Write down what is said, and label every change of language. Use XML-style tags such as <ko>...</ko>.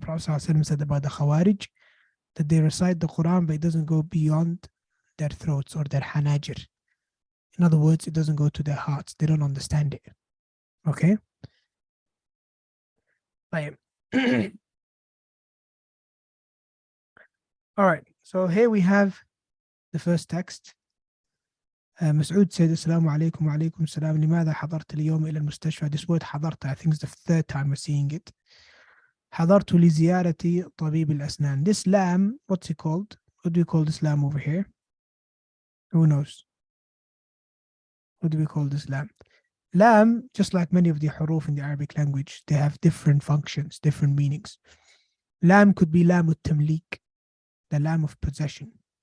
<en>Prophet ﷺ said about the Khawarij that they recite the Quran but it doesn't go beyond their throats or their hanajir. In other words, it doesn't go to their hearts. They don't understand it. Okay? All right. So here we have the first text.</en> <ar>مسعود</ar> <en>said</en> <ar>السلام عليكم وعليكم السلام لماذا حضرت اليوم إلى المستشفى.</ar> <en>This word حضرت, I think it's the third time we're seeing it.</en> <ar>حضرت لزيارة طبيب الأسنان.</ar> <en>This lam, what's it called? What do we call this lam over here? Who knows? What do we call this lam? Lam, just like many of the huruf in the Arabic language, they have different functions, different meanings. Lam could be lam al-tamlik, the lam of possession.</en>